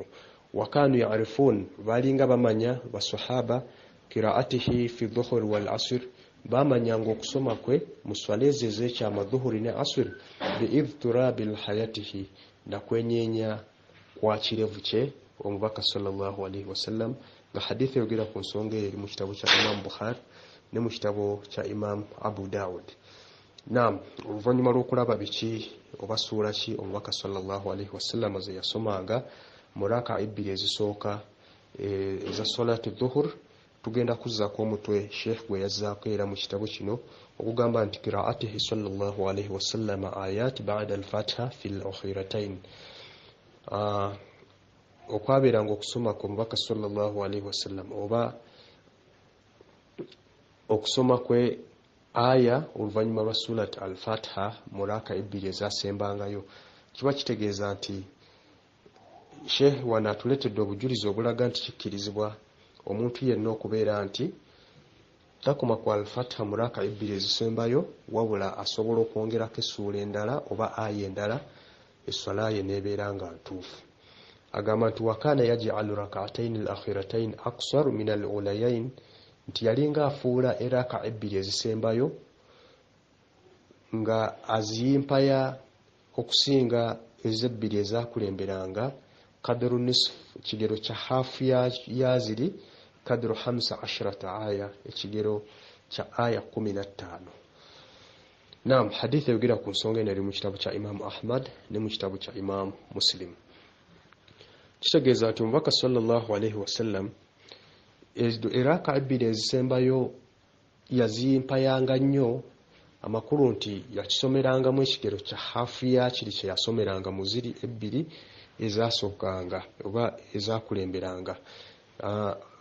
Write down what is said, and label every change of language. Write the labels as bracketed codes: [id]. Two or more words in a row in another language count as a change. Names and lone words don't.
[ar] وكانوا يعرفون, [lg] balinga bamanya basahaba [ar] قراءته في الظهر والعصر, [lg] bamanyanga okusoma kwe mu swala ez'ekyama dhuhuri ne asr [ar] باضطراب لحيته, [lg] na kwenyenya kwa kirevu kye omubaka [ar] صلى الله عليه وسلم. [lg] Nga hadithi eyogera ku nsonga eri mu kitabo kya Imam Bukhari ne mu kitabo kya Imam Abu Dawud. Naam, oluvannyuma lw'okulaba biki oba ssuula ki omubaka [ar] صلى الله عليه وسلم [lg] ze yasomanga mu raka'a 2 ezisooka eza [ar] صلاة الظهر, [lg] tugenda kuzzaako omutwe Sheikh gwe yazzaako era mu kitabo kino okugamba nti [ar] قراءته صلى الله عليه وسلم آية بعد الفاتحة في الأخريين. [lg] Okwabeeranga okusoma ku mubaka [ar] صلى الله عليه وسلم [lg] oba okusoma kwe aya oluvannyuma lwa [ar] سورة الفاتحة [lg] mu raka 2 ezasembangayo, kiba kitegeeza nti Sheikh wano atuleetedde obujulizi obulaga nti kikkirizibwa omuntu yenna okubeera nti takoma ku al-fatiha mu raka 2 ezisembayo, wabula asobola okwongerako essuula endala oba aya endala, essala ye neebeera nga ntuufu. Agamba nti [ar] وكان يجعل الركعتين الأخريين أقصر من الأوليين, [lg] nti yalinga afuula eraka 2 ezisembayo nga aziyimpaya okusinga ez'ebbiri ezakulemberanga [ar] قدر نصف, [lg] ekigero kya hafu yaziri [ar] قدر 15 آية, [lg] ekigero kya aya 15. Naam, hadithi eyogera ku nsonga eno eri mu kitabo kya Imam Ahmad ne mu kitabo kya Imam Muslim. Kitegeeza nti omubaka [ar] صلى الله عليه وسلم [lg] eraka 2 ezisembayo yaziyimpayanga nnyo, amakulu nti yakisomerangamu ekigero kya hafu yakiri kye yasomeranga mu ziri 2 ezasookanga oba ezakulemberanga.